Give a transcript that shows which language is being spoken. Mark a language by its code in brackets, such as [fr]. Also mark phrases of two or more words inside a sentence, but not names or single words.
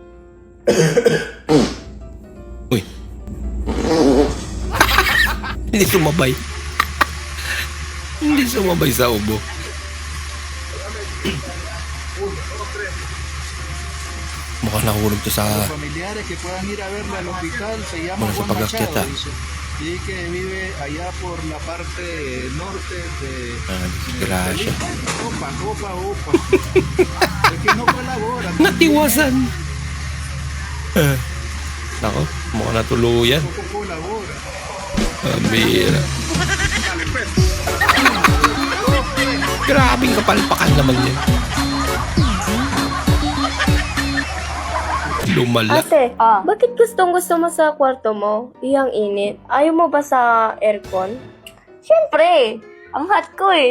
[tl] Uy. Hindi sumabay. Hindi sumabay sa ubo. Mukhang nahulog to sa [es] familiares que puedan ir a verla al hospital se llama Bueno, Juan [tl] sa pagkakita. [es] Machado, dice. Y que vive allá por la parte norte de [tl] disgrasya. [es] Opa. Es que no colabora. [tl] Natiwasan. Nako, mukhang natuluyan. [es] Tampoco colabora. [tl] Pambira. Grabing kapalpakan naman yun. Lumala. Ate, bakit gustong-gusto mo sa kwarto mo? Iyang init. Ayaw mo ba sa aircon? Siyempre, ang hot ko eh.